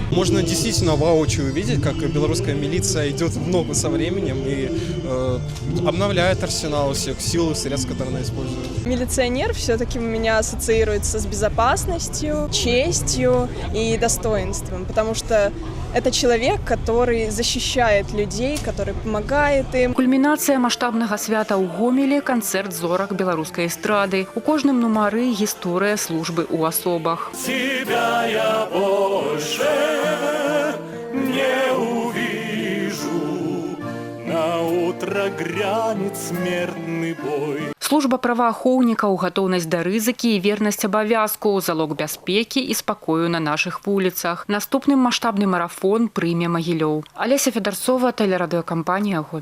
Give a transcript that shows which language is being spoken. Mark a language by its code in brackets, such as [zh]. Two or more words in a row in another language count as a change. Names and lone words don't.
[ru] Можно действительно воочию увидеть, как белорусская милиция идет в ногу со временем и обновляет арсенал всех сил и средств, которые она использует. Милиционер все-таки у меня ассоциируется с безопасностью, честью и достоинством, потому что это человек, который защищает людей, который помогает им. [be] Кульмінацыя маштабнага свята ў Гомелі – канцэрт зорак беларускай эстрады. У кожным нумары гісторыя службы ў асобах. [ru] Тебя я больше не увижу, на утро грянет смертный бой. [be] Служба праваахоўнікаў, гатоўнасць да рызыкі і вернасць абавязку – залог бяспекі і спакою на нашых вуліцах. Наступны маштабны марафон прыме Магілёў. Алеся Федарцова, тэлерадыёкампанія «Гомель».